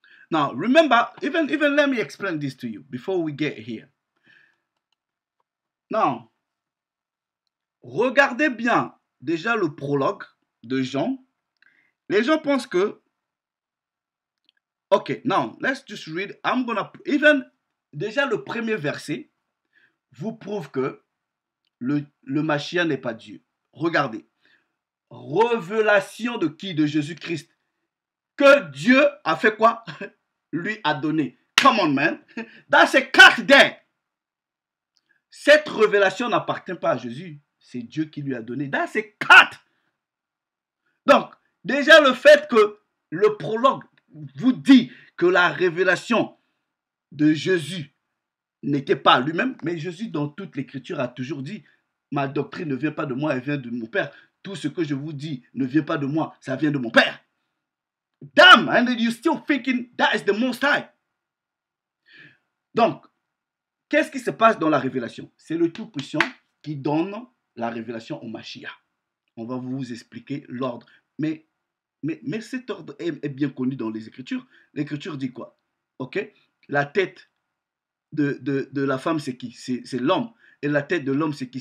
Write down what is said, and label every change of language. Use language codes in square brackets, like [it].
[en] Now, remember, even let me explain this to you before we get here. [fr] Now, regardez bien déjà le prologue de Jean. Les gens pensent que, [en] ok, now, let's just read. I'm gonna, even, [fr] déjà le premier verset vous prouve que le Mashiach n'est pas Dieu. Regardez. Révélation de qui? De Jésus-Christ. Que Dieu a fait quoi? Lui a donné. [en] Come on, man. That's a cut there. [fr] Cette révélation n'appartient pas à Jésus. C'est Dieu qui lui a donné. [en] That's a cut. [fr] Donc, déjà le fait que le prologue vous dit que la révélation de Jésus n'était pas lui-même, mais Jésus, dans toute l'écriture, a toujours dit, ma doctrine ne vient pas de moi, elle vient de mon Père. Tout ce que je vous dis ne vient pas de moi, ça vient de mon Père. [en] Damn, and you're still thinking that is the Most High. [fr] Donc, qu'est-ce qui se passe dans la révélation? C'est le Tout-Puissant qui donne la révélation au Mashiach. On va vous expliquer l'ordre. Mais cet ordre est bien connu dans les Écritures. L'Écriture dit quoi? Ok? La tête de la femme, c'est qui? C'est l'homme. Et la tête de l'homme, c'est qui?